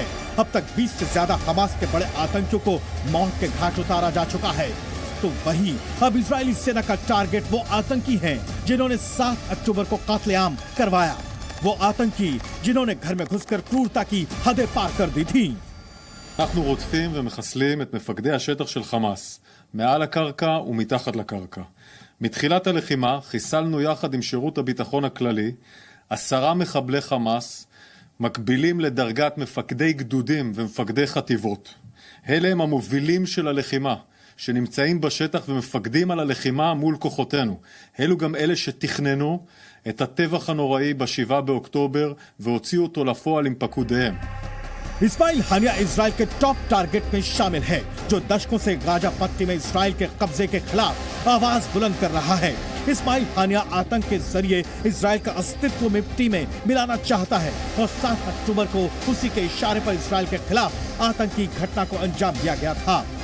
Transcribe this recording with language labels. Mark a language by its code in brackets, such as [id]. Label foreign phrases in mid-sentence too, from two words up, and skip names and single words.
[hi] अब तक 20 से ज्यादा हमास के बड़े आतंकियों को मौत के घाट उतारा जा चुका है। तो वहीं अब इजरायली सेना का टारगेट वो आतंकी हैं जिन्होंने 7 अक्टूबर को कत्लेआम करवाया, वो आतंकी जिन्होंने घर में घुसकर क्रूरता की हदें पार कर दी थी। [he] אנחנו רודפים ומחסלים את מפקדי השטח של חמאס, מעל הקרקע ומתחת לקרקע. מתחילת הלחימה חיסלנו יחד עם שירות הביטחון הכללי 10 מחבלי חמאס, מקבילים לדרגת מפקדי גדודים ומפקדי חטיבות. אלה הם המובילים של הלחימה, שנמצאים בשטח ומפקדים על הלחימה מול כוחותינו. אלו גם אלה שתכננו את הטבח הנוראי ב7 באוקטובר והוציאו אותו לפועל עם פקודיהם. [hi] इस्माइल हानिया इजराइल के [en] top target [hi] में शामिल है, जो दशकों से गाजा पट्टी में इजराइल के कब्जे के खिलाफ आवाज बुलंद कर रहा है। इस्माइल हानिया आतंक के जरिए इजराइल का अस्तित्व मिट्टी में मिलाना चाहता है और 7 अक्टूबर को उसी के इशारे पर इजराइल के खिलाफ आतंकी घटना को अंजाम दिया गया था।